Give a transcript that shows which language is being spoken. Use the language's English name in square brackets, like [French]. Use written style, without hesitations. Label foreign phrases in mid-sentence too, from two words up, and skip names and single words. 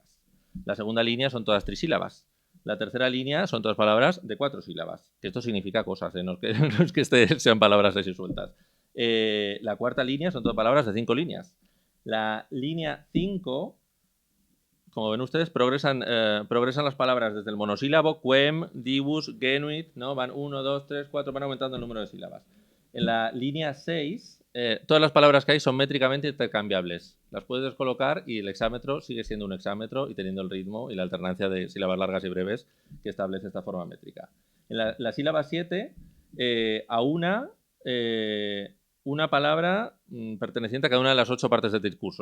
[Spanish] La segunda línea son todas trisílabas. La tercera línea son todas palabras de 4 sílabas. Que esto significa cosas, no es que sean palabras así sueltas. La cuarta línea son todas palabras de 5 líneas. La línea 5, como ven ustedes, progresan las palabras desde el monosílabo, [Latin] quem, divus, genuit, [Spanish] ¿no? Van 1, 2, 3, 4, van aumentando el número de sílabas. En la línea 6, todas las palabras que hay son métricamente intercambiables. Las puedes descolocar y el hexámetro sigue siendo un hexámetro y teniendo el ritmo y la alternancia de sílabas largas y breves que establece esta forma métrica. En la sílaba 7, a una palabra perteneciente a cada una de las 8 partes del discurso.